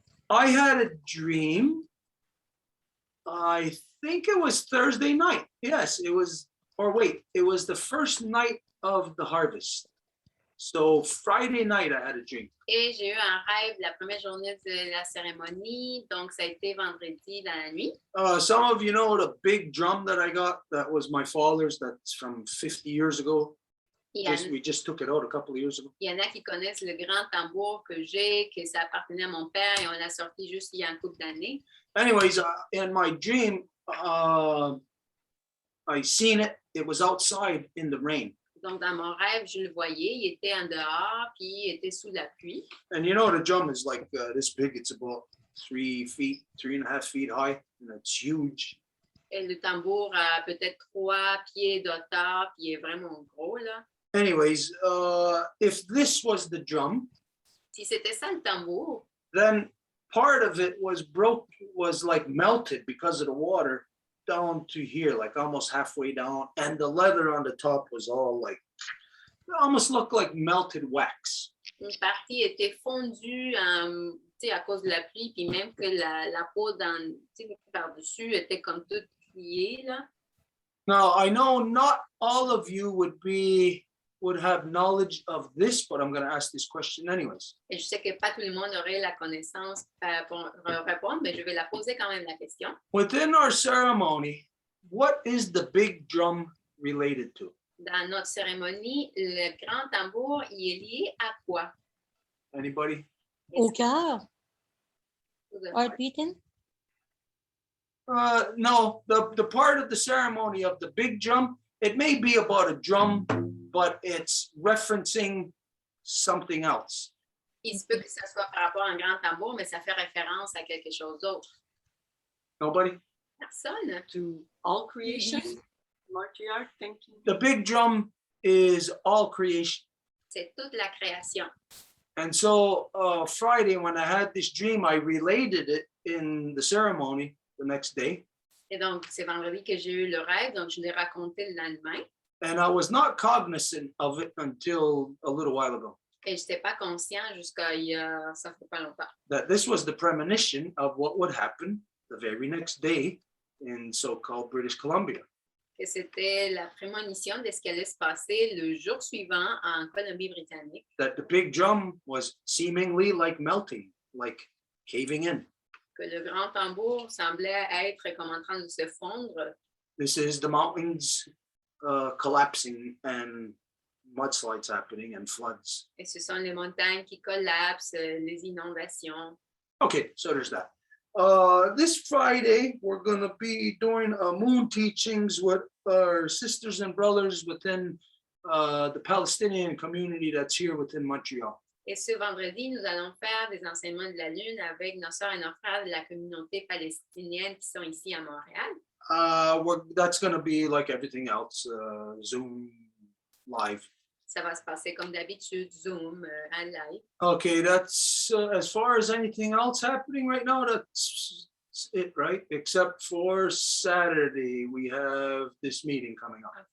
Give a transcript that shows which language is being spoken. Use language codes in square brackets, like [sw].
[en] I had a dream. I think it was Thursday night. Yes, it was, or wait, it was the first night of the harvest. So Friday night, I had a dream. [fr] Et j'ai eu un rêve la première journée de la cérémonie, donc ça a été vendredi dans la nuit. [en] Some of you know the big drum that I got, that was my father's, that's from 50 years ago. We just took it out a couple of years ago. [fr] Il y en a qui connaissent le grand tambour que j'ai, que ça appartenait à mon père et on l'a sorti juste il y a un couple d'années. [en] Anyways, in my dream, I seen it. It was outside in the rain. [fr] Donc, dans mon rêve, je le voyais, il était en dehors, puis il était sous la pluie. [en] And you know, the drum is like this big. It's about 3.5 feet high, and it's huge. [fr] Et le tambour a peut-être 3 pieds d'hauteur, puis il est vraiment gros, là. [en] Anyways, if this was the drum, [fr] si c'était ça le tambour, [en] then part of it was like melted because of the water down to here, like almost halfway down. And the leather on the top was all like, it almost looked like melted wax. [fr] Une partie était fondue à cause de la pluie, puis même que la peau par-dessus était comme toute pliée. Là. [en] Now, I know not all of you would have knowledge of this, but I'm going to ask this question anyways. [fr] Et je sais que pas tout le monde aurait la connaissance pour répondre, mais je vais la poser quand même la question. [en] Within our ceremony, what is the big drum related to? [fr] Dans notre cérémonie, le grand tambour, il est lié à quoi? [en] Anybody? [fr] Au cœur, [en] heart beating. No, the part of the ceremony of the big drum, it may be about a drum, but it's referencing something else. [fr] Il se peut que ça soit par rapport à un grand tambour, mais ça fait référence à quelque chose d'autre. [en] Nobody? [fr] Personne. [en] To all creation, matriarch, thank you. The big drum is all creation. [fr] C'est toute la création. [en] And so Friday, when I had this dream, I related it in the ceremony the next day. [fr] Et donc, c'est vendredi que j'ai eu le rêve, donc je l'ai raconté le lendemain. [en] And I was not cognizant of it until a little while ago. [fr] Et je n'étais pas conscient jusqu'à ça fait pas longtemps. [en] That this was the premonition of what would happen the very next day in so-called British Columbia. [fr] Que c'était la prémonition de ce qui allait se passer le jour suivant en Colombie-Britannique. [en] That the big drum was seemingly like melting, like caving in. [fr] Que le grand tambour semblait être comme en train de se fondre. [en] This is the mountains collapsing and mudslides happening and floods. [fr] Et ce sont les montagnes qui collapsent, les inondations. [en] Okay, so there's that. This Friday, we're going to be doing moon teachings with our sisters and brothers within the Palestinian community that's here within Montreal. [fr] Et ce vendredi, nous allons faire des enseignements de la Lune avec nos sœurs et nos frères de la communauté palestinienne qui sont ici à Montréal. [en] That's going to be like everything else, Zoom, live. [fr] Ça va se passer comme d'habitude, Zoom, en live. [en] Okay, that's as far as anything else happening right now, that's it, right? Except for Saturday, we have this meeting coming up.